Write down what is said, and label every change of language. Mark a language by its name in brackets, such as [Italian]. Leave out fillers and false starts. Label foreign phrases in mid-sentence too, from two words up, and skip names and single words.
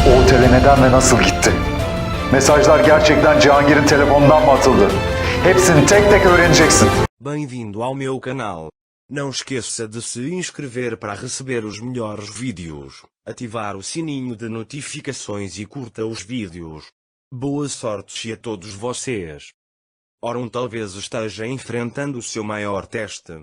[Turkish] otele neden ve nasıl gitti? Mesajlar gerçekten Cihangir'in telefonundan mı atıldı? Hepsini tek tek öğreneceksin. [Portuguese] Bem-vindo ao meu canal. Não esqueça de se inscrever para receber os melhores vídeos, ativar o sininho de notificações e curta os vídeos. Boa sorte a todos vocês. Ora, talvez esteja enfrentando o seu maior teste.